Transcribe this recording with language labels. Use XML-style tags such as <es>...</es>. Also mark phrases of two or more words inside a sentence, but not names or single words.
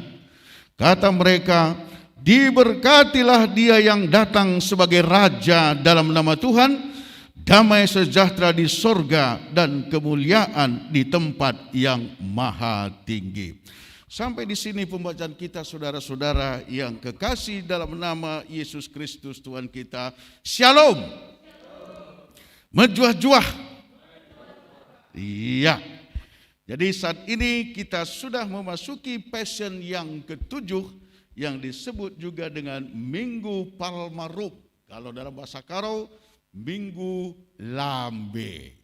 <id>Kata mereka, "Diberkatilah dia yang datang sebagai Raja dalam nama Tuhan, damai sejahtera di sorga dan kemuliaan di tempat yang maha tinggi." Sampai di sini pembacaan kita, saudara-saudara yang kekasih dalam nama Yesus Kristus Tuhan kita. Shalom. Menjuah-juah. Iya. Jadi saat ini kita sudah memasuki Passion yang ke-7 yang disebut juga dengan Minggu Palmarum. Kalau dalam bahasa Karo, Minggu Lambe.</id>